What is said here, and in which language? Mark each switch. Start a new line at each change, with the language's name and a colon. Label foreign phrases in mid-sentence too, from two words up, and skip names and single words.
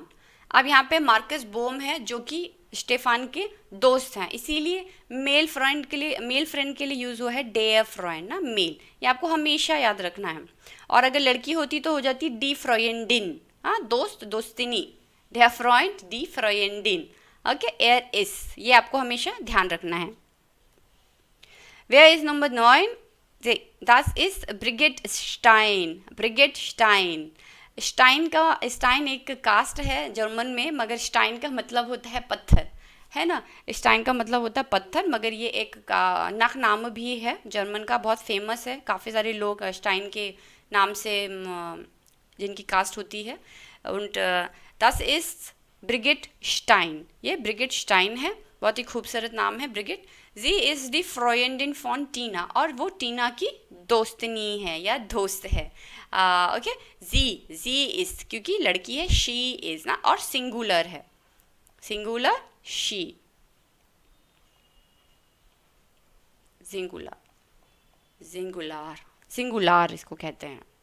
Hindi: अब यहाँ पे मार्कस बोम है जो कि स्टेफान के दोस्त हैं, इसीलिए मेल फ्रेंड के लिए यूज़ हुआ है
German: der Freund
Hindi: ना, मेल। ये आपको हमेशा याद रखना है। और अगर लड़की होती तो हो जाती
German: die Freundin,
Hindi: हाँ, दोस्त दोस्तिनी,
German: der Freund die Freundin,
Hindi: ओके।
German: er ist,
Hindi: ये आपको हमेशा ध्यान रखना है।
English: Where is number 9?
German: Das ist ब्रिगेट स्टाइन, ब्रिगेट स्टाइन।
Hindi: स्टाइन एक कास्ट है जर्मन में, मगर स्टाइन का मतलब होता है पत्थर, है ना। स्टाइन का मतलब होता है पत्थर, मगर ये एक नख नाम भी है जर्मन का, बहुत फेमस है। काफ़ी सारे लोग स्टाइन के नाम से जिनकी कास्ट होती है।
German: und das ist
Hindi: ब्रिगेट स्टाइन, ये ब्रिगेट स्टाइन है, बहुत ही खूबसूरत नाम है ब्रिगेट।
German: sie ist die Freundin von Tina,
Hindi: और वो टीना की दोस्तनी है या दोस्त है, ओके।
German: sie ist
Hindi: क्योंकि लड़की है,
English: she is
Hindi: ना, और सिंगुलर है, सिंगुलर शी, सिंगुलर इसको कहते हैं।